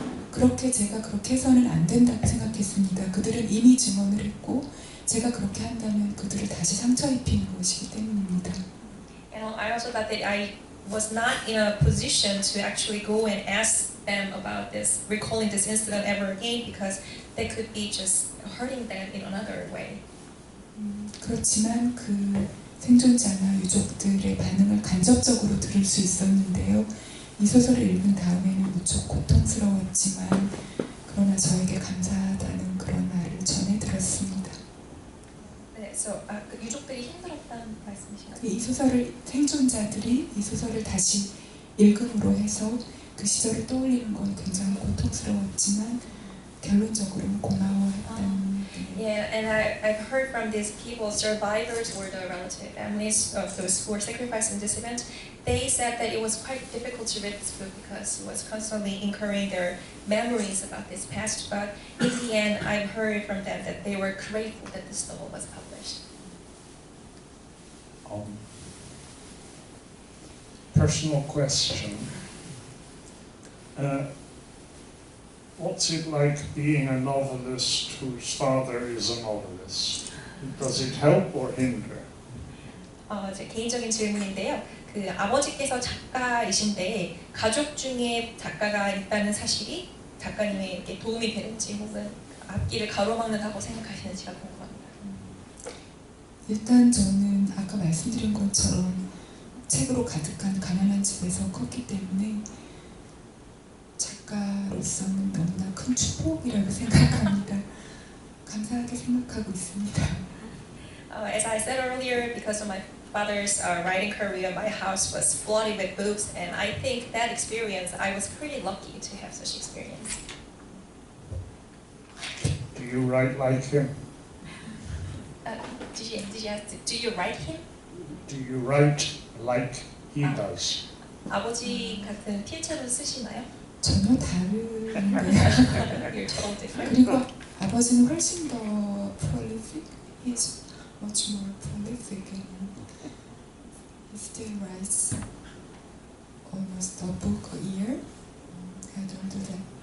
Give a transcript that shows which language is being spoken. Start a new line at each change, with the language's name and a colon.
Korean: 그렇게 제가 그렇게 해서는 안 된다고 생각했습니다. 그들은 이미 증언을 했고 제가 그렇게 한다면 그들을 다시 상처 입히는 것이기 때문입니다.
English: And I also thought that I was not in a position to actually go and ask them about this, recalling this incident ever again, because they could be just hurting them in another way.
Korean: 그렇지만 그 생존자나 유족들의 반응을 간접적으로 들을 수 있었는데요. 이 소설을 읽은 다음에는 무척 고통스러웠지만 그러나 저에게 감사하다는 그런 말을 전해 들었습니다. 네, so 그 유족들이 힘들었다는 말씀이신가요? 이 소설을 생존자들이 이 소설을 다시 읽음으로 해서 그 시절을 떠올리는 건 굉장히 고통스러웠지만 결론적으로는 고마워했다는.
English: Yeah, and I've heard from these people, survivors or the relative families of those who were sacrificed in this event, they said that it was quite difficult to read this book because it was constantly incurring their memories about this past. But in the end, I've heard from them that they were grateful that this novel was published. Personal question. What's it like being a novelist whose father is a novelist? Does it help or hinder?
Korean: 제 개인적인 질문인데요. 그 아버지께서 작가이신데 가족 중에 작가가 있다는 사실이 작가님에게 도움이 되는지 혹은 앞길을 가로막는다고 생각하시는지가 궁금합니다. 일단 저는 아까 말씀드린 것처럼 책으로 가득한 가난한 집에서 컸기 때문에 작가로서는 너무나 큰 축복이라고 생각합니다. 감사하게 생각하고 있습니다.
English: As I said earlier, because of my father's writing career, my house was flooded with books, and I think that experience, I was pretty lucky to have such experience. Do you write like him? Did you ask, do you write him? Do you write like he does?
Korean: 아버지 같은 필체로 쓰시나요? 전혀 다른데.
English: You're totally different.
Korean: 그리고 아버지는 훨씬 더 prolific.
English: He's much more prolific and he still writes almost a book a year. I don't do that.